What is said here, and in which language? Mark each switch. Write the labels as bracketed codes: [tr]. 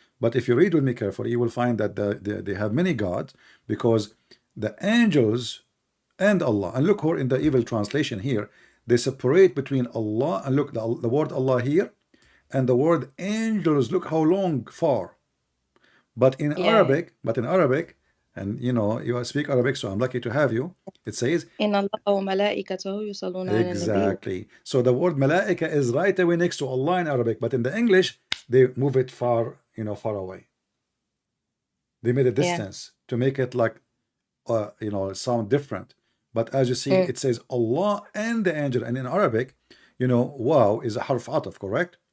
[en] But if you read with me carefully, you will find that they have many gods because the angels and Allah. And look, in the evil translation here, they separate between Allah and look the word Allah here and the word angels. Look how long far. Yeah. Yeah. But in Arabic, and you speak Arabic, so I'm lucky to have you. It says [ar] إن الله وملائكته يصلون على النبي. [en] exactly. So the word malaika is right away next to Allah in Arabic, but in the English they move it far, far away. They made a Yeah. distance to make it like, sound different. But as you see, Mm, it says Allah and the angel, and in Arabic, wow is a harf ataf, correct?